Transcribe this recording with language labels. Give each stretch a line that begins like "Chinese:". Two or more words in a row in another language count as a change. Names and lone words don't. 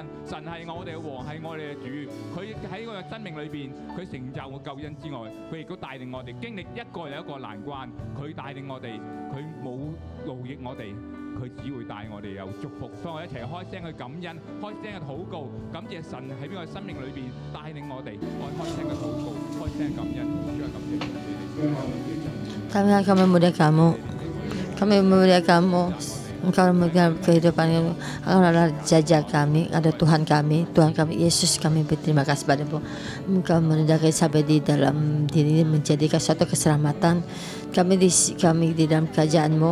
Cantonese: 神係我哋嘅王，係我哋嘅主。佢喺我哋生命裏邊，佢成就我救恩之外，佢亦都帶領我哋經歷一個又一個難關。佢帶領我哋，佢冇勞役我哋。佢只會帶我哋有祝福，所以我一齊開聲去感恩，開聲去禱告，感謝神喺邊個生命裏邊帶領我哋，我開聲去禱告，開聲感恩，主啊感謝你。
Indonesian: Kami memuliakan kamu, kami memuliakan kamu. Engkau memegang kehidupan kami, Engkau adalah Raja kami, ada Tuhan kami Yesus, kami berterima kasih padamu. Engkau merendahkan sampai di dalam diri, menjadikan suatu keselamatan kami di dalam kerajaan-Mu.